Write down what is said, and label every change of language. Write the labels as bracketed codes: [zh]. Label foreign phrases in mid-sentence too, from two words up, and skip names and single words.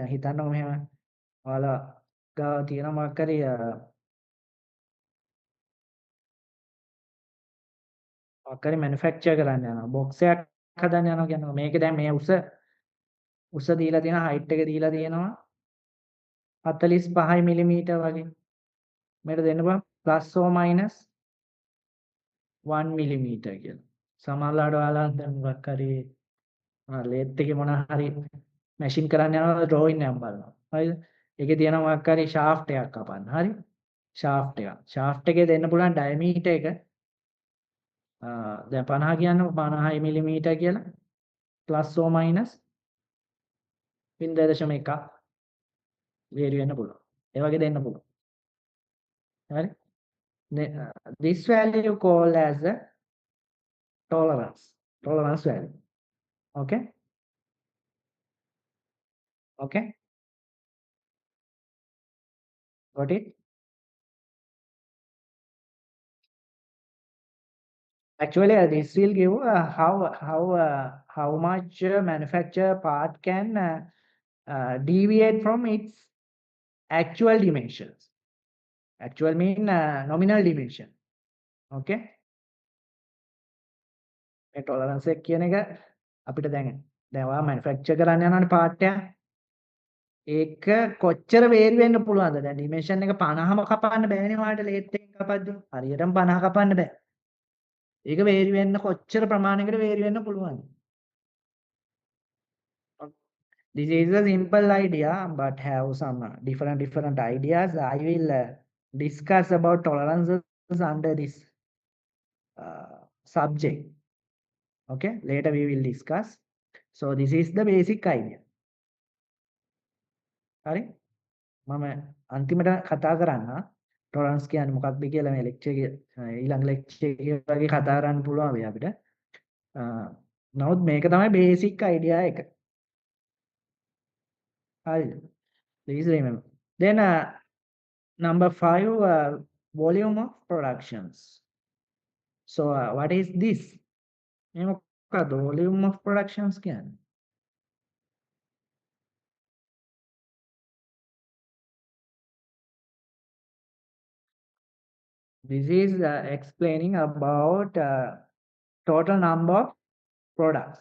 [si] දැන් හිතන්නකො මෙහෙම ඔයාලා ගාව තියෙන මොකක් හරි manufacture කරන්න යනවා. box එකක් හදන්න යනවා කියනවා. මේක දැන් මේ උස දීලා තියෙන height එක දීලා තියෙනවා 45 millimeter වගේ. මේකට දෙන්න පුළුවන් [en] plus or minus 1 millimeter [si] කියලා. සමහරවිට ඔයාලා දැන් මොකක් හරි lathe එකේ මොනවා හරි machine කරන්න යනවා drawing එකක් බලනවා. හරිද? ඒකේ තියෙන මොකක් හරි shaft එකක් කපන්න. හරි? shaft එක. shaft එකේ දෙන්න පුළුවන් diameter එක දැන් 50 කියන්නකො 50 millimeter කියලා [en] plus or minus 0.1 vary [si] වෙන්න පුළුවන්. ඒ වගේ දෙන්න පුළුවන්. හරි? [en] This value called as a tolerance value. Okay. Got it? Actually, this will give how much manufacturer part can deviate from its actual dimensions. Actual mean nominal dimension. [si] Okay. මේ tolerance එක කියන එක අපිට දැන් ඔයා manufacture කරන්න යනවානේ part එක. ඒක කොච්චර වේරි වෙන්න පුළුවන්ද? දැන් dimension එක 50ම කපන්න බෑනේ ඔයාලට ලේත් එකෙන් කපද්දි. හරියටම 50 කපන්න බෑ. ඒක වේරි වෙන්න කොච්චර ප්‍රමාණයකට වේරි වෙන්න පුළුවන්ද? [en] This is a simple idea, but have some different ideas. I will discuss about tolerances under this subject. Okay, later we will discuss. So this is the basic idea. [si] හරි මම අන්තිමට කතා කරන්න tolerance කියන්නේ මොකක්ද කියලා මේ lecture එකේ ඊළඟ lecture එකේ වගේ කතා කරන්න පුළුවන් වෙයි අපිට. නමුත් මේක තමයි [en] basic idea [si] එක. හරිද? [en] Please remember. Then number 5, volume of productions. So what is this? [si] මේ මොකක්ද [en] volume of productions [si] කියන්නේ? [en] This is explaining about total number of products.